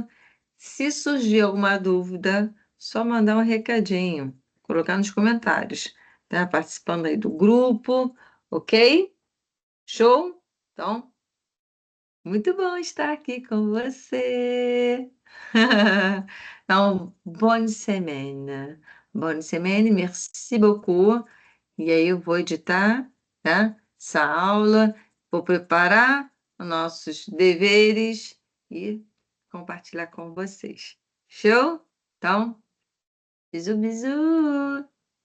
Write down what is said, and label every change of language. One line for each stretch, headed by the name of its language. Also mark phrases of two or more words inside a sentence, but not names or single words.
Portuguese: Se surgir alguma dúvida, só mandar um recadinho, colocar nos comentários, tá? Participando aí do grupo, ok? Show? Então, muito bom estar aqui com você. Então,
French: bonne semaine. Bonne semaine, merci beaucoup.
Portuguese: E aí eu vou editar, tá? Essa aula, vou preparar os nossos deveres e compartilhar com vocês. Show? Então, bisu, bisu!